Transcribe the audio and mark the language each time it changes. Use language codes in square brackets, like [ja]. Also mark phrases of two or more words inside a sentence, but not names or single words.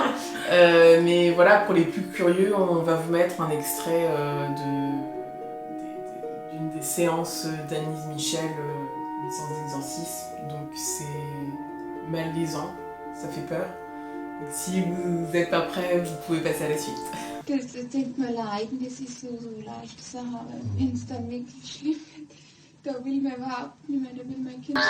[fr] Mais voilà, pour les plus curieux, on va vous mettre un extrait d'une des séances d'Anne-Lise Michel, une séance d'exorcisme. Donc c'est malaisant, ça fait peur. Donc si vous n'êtes pas prêts, vous pouvez passer à la suite. [de] Das tut mir leid, das ist so leicht zu sagen, wenn es dann wirklich schlimm wird. Da will man überhaupt nicht mehr, da will man Kinder.